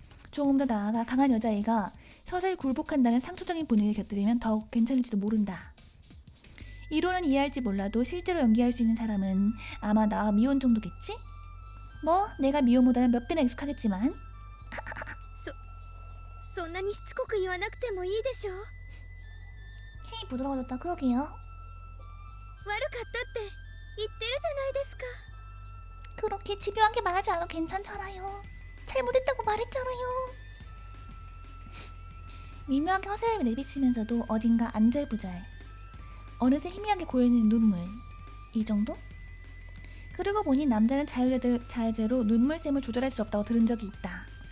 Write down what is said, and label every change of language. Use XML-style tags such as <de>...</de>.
<ko>조금 더 나아가 강한 여자애가 서서히 굴복한다는 상투적인 분위기를 곁들이면 더욱 괜찮을지도 모른다. 이론은 이해할지 몰라도 실제로 연기할 수 있는 사람은 아마 나와 미혼 정도겠지? 뭐 내가 미혼보다는 몇 배나 익숙하겠지만.</ko> <ja>そんなにしつこく言わなくてもいいでしょ。</ja> <ko>힘이 부드러워졌다. 그러게요.</ko> <ja>悪かったって言ってるじゃないですか。</ja> <ko>그렇게 집요하게 말하지 않아도 괜찮잖아요. 잘못했다고 말했잖아요. 미묘하게 허세를 내비치면서도 어딘가 안절부절. 어느새 희미하게 고여있는 눈물. 이 정도? 그러고 보니 남자는 자유제로 눈물샘을 조절할 수 없다고 들은 적이 있다.</ko>